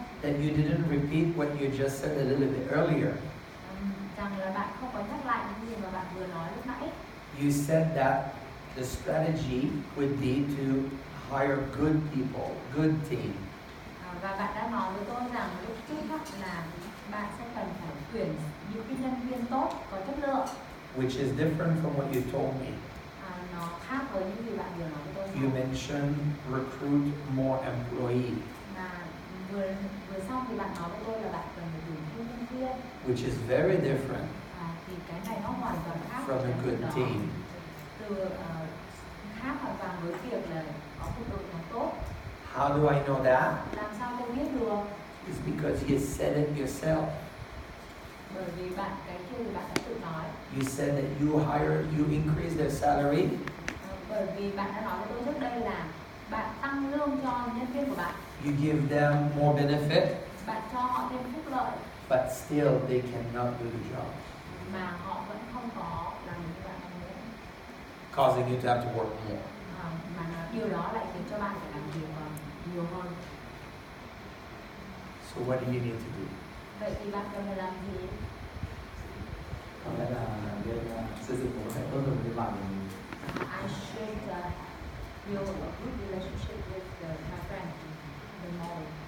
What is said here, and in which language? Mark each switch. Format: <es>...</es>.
<en>that you didn't repeat what you just said a little bit earlier.</en> <vi>rằng là bạn không có nhắc lại những gì mà bạn vừa nói lúc nãy.</vi> <en>You said that the strategy would be to hire good people, good team.</en> <vi>Và bạn đã nói với tôi rằng lúc trước là bạn sẽ cần phải tuyển những cái nhân viên tốt, có chất lượng.</vi> <en>Which is different from what you told me.</en> <vi>Nó khác với những gì bạn vừa nói với tôi.</vi> <en>You mentioned recruit more employees,</en> <vi>Và vừa xong thì bạn nói với tôi là bạn cần phải tuyển thêm nhân viên.</vi> <en>which is very different</en> <vi>Thì cái này nó hoàn toàn khác</vi> <en>from a good</en> <vi>đó.</vi> <en>team.</en> <vi>Từ khác hoàn toàn với việc là có một đội nhóm tốt.</vi> <en>How do I know that?</en> <vi>Làm sao tôi biết được?</vi> <en>It's because you said it yourself.</en> <vi>Bởi vì bạn cái kia thì bạn đã tự nói.</vi> <en>You said that you increase their salary</en> <vi>Bởi vì bạn đã nói với tôi trước đây là bạn tăng lương cho nhân viên của bạn.</vi> <en>you give them more benefit,</en> <vi>Bạn cho họ thêm phúc lợi</vi> <en>but still they cannot do the job,</en> <vi>mà họ vẫn không có làm như bạn mong muốn.</vi> <en>causing you to have to work more.</en> <vi>Điều đó lại khiến cho bạn phải làm việc nhiều hơn.</vi> <en>So what do you need to do?</en> <vi>Vậy thì bạn cần phải làm gì? Có lẽ là nên xây dựng mối quan hệ tốt hơn với bạn mình.</vi> <en>I should build a good relationship with my friend the more.</en>